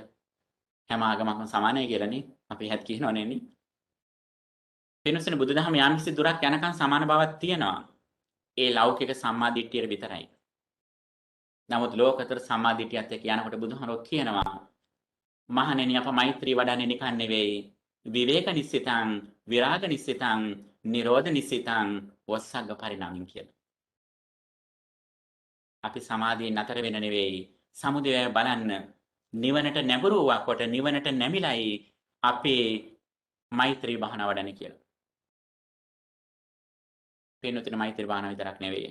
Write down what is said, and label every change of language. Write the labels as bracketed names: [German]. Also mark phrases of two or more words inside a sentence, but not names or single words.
[Sinhala] හැම ආගමක්ම සමානයි කියලා නේ. අපි හැත් කියනවනේ නේ. වෙනසනේ බුදුදහම යම් කිසි දුරක් යනකම් සමාන බවක් තියෙනවා. ඒ ලෞකික සම්මාදිට්ඨියට විතරයි. නමුත් ලෝකතර සම්මාදිට්ඨියත් එක්ක යනකොට බුදුහාරෝ කියනවා මහණෙනි අප මෛත්‍රී වඩන්නේ නිකන් නෙවෙයි. [Pali] විවේක නිස්සිතං, විරාග නිස්සිතං, නිරෝධ නිස්සිතං, වස්සග්ග පරිණාමින් කියලා. [Sinhala] අපි සමාධියෙන් නතර වෙන නෙවෙයි. සමුදය බලන්න නිවනට නැඹුරු වූකොට නිවනට නැමිලයි අපේ මෛත්‍රී භාවනාව වඩන්නේ කියලා. පින්නුතුනි මෛත්‍රී භාවනාව විතරක් නෙවෙයි.